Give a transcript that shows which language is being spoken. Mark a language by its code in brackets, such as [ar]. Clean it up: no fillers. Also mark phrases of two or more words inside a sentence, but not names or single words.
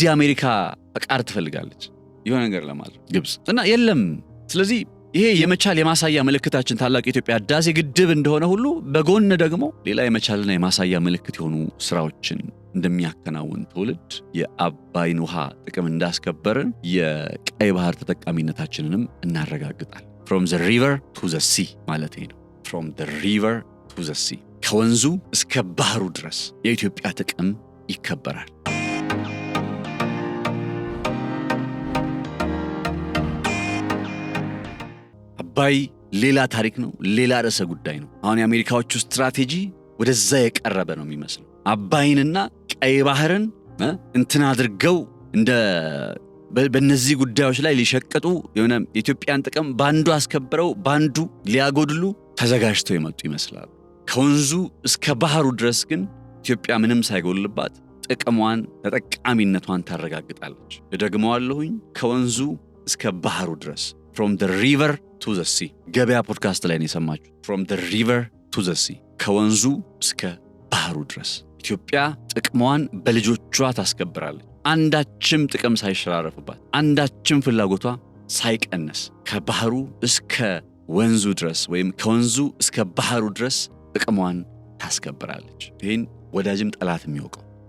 [am] የአሜሪካ ፈቃድ ትፈልጋለች የሆነ ነገር ለማድረግ ግብጽ እና የለም። ስለዚህ ይሄ የመቻል የማሳያ ምልክታችን ታላቁ የኢትዮጵያ ህዳሴ ግድብ እንደሆነ ሁሉ በጎን ደግሞ ሌላ የመቻልና የማሳያ ምልክት የሆኑ ስራዎችን እንደሚያከናውን ትውልድ የአባይን ውሃ ጥቅም እንዳስከበርን የቀይ ባህር ተጠቃሚነታችንንም እናረጋግጣል። [en] from the river to the sea [am] ማለት ነው። [en] from the river to the sea [am] ከወንዙ እስከ ባህሩ ድረስ የኢትዮጵያ ጥቅም ይከበራል። አባይ ሌላ ታሪክ ነው፣ ሌላ ርዕሰ ጉዳይ ነው። አሁን የአሜሪካዎቹ ስትራቴጂ ወደዛ የቀረበ ነው የሚመስለው። አባይንና ቀይ ባህርን እንትን አድርገው እንደ በእነዚህ ጉዳዮች ላይ ሊሸቀጡ የሆነ የኢትዮጵያን ጥቅም ባንዱ አስከብረው ባንዱ ሊያጎድሉ ተዘጋጅተው የመጡ ይመስላል። ከወንዙ እስከ ባህሩ ድረስ ግን ኢትዮጵያ ምንም ሳይጎልባት ጥቅሟን ተጠቃሚነቷን ታረጋግጣለች። እደግመዋለሁኝ፣ ከወንዙ እስከ ባህሩ ድረስ [en] from the river to the sea። [am] ገበያ ፖድካስት ላይ ነው የሰማችሁ። [en] from the river to the sea፣ [am] ከወንዙ እስከ ባህሩ ድረስ ኢትዮጵያ ጥቅሟን በልጆቿ ታስከብራለች። አንዳችም ጥቅም ሳይሸራረፍባት፣ አንዳችም ፍላጎቷ ሳይቀነስ ከባህሩ እስከ ወንዙ ድረስ ወይም ከወንዙ እስከ ባህሩ ድረስ ጥቅሟን ታስከብራለች። ይህን ወዳጅም ጠላት የሚያውቀው